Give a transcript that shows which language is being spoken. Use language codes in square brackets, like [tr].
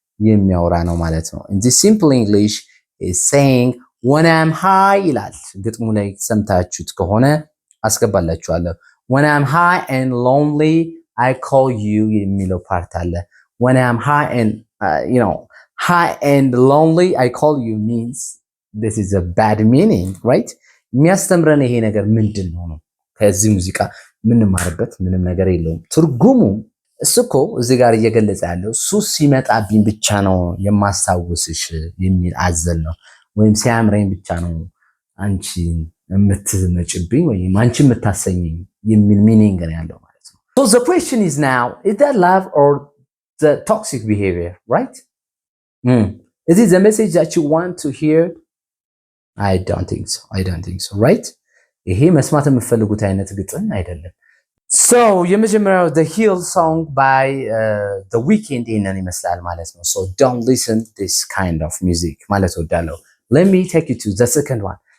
[am] የሚያወራ ነው ማለት ነው። [en] In this simple English is saying when I'm high [am] ይላል። ግጥሙ ላይ ሰምታችሁት ከሆነ አስገባላችኋለሁ። [en] When I'm high and lonely I call you [am] የሚለው ፓርት አለ። [en] When I'm high and high and lonely I call you means this is a bad meaning, right? [am] የሚያስተምረን ይሄ ነገር ምንድነው ነው? ከዚህ ሙዚቃ ምንማርበት ምንም ነገር የለውም። ትርጉሙ እሱ እኮ እዚህ ጋር እየገለጸ ያለው ሱስ ሲመጣብኝ ብቻ ነው የማስታውስሽ የሚል አዘል ነው። ወይም ሲያምረኝ ብቻ ነው አንቺ የምትመጭብኝ ወይም አንቺ የምታሰኘኝ የሚል ሚኒንግ ነው ያለው ማለት ነው። [en] So the question is now, is that love or the toxic behavior, right? Is it the message that you want to hear? I don't think so, right? [am] ይሄ መስማት የምትፈልጉት አይነት ግጥም አይደለም። [en] So የመጀመሪያው The Hill song by The Weeknd [am] ይሄንን ይመስላል ማለት ነው። [en] So don't listen this kind of music [am] ማለት ወዳለው። [en] Let me take you to the second one.